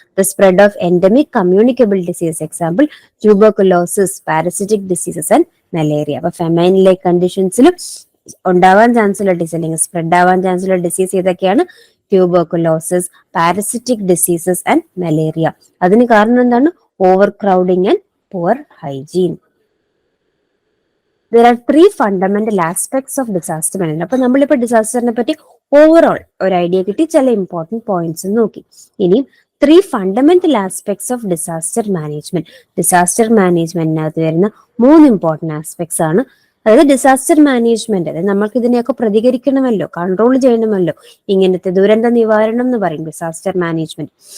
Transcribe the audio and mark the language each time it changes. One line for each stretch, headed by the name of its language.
English: The spread of endemic communicable disease, example tuberculosis, parasitic diseases and malaria.
Malayalam: അപ്പൊ famine like കണ്ടീഷൻസിലും ഉണ്ടാവാൻ chance ഉള്ള disease അല്ലെങ്കിൽ spread ആവാൻ chance ഉള്ള ഡിസീസ് ഏതൊക്കെയാണ്, tuberculosis,
English: Parasitic diseases and malaria.
Malayalam: അതിന് കാരണം എന്താണ്,
English: Overcrowding and poor hygiene. There are three fundamental aspects of disaster management.
Malayalam: അപ്പൊ നമ്മളിപ്പോ ഡിസാസ്റ്ററിനെ പറ്റി ഓവറോൾ ഒരു ഐഡിയ കിട്ടി, ചില ഇമ്പോർട്ടന്റ് പോയിന്റ്സ് നോക്കി.
English: ഇനി 3 fundamental aspects of disaster management.
Malayalam: Disaster മാനേജ്മെന്റിനകത്ത് വരുന്ന 3 ഇമ്പോർട്ടന്റ് ആസ്പെക്ട്സ് ആണ്. അതായത് ഡിസാസ്റ്റർ മാനേജ്മെന്റ്, അതായത് നമ്മൾക്ക് ഇതിനെയൊക്കെ പ്രതികരിക്കണമല്ലോ, കൺട്രോൾ ചെയ്യണമല്ലോ, ഇങ്ങനത്തെ ദുരന്ത നിവാരണം എന്ന് പറയും ഡിസാസ്റ്റർ മാനേജ്മെന്റ്.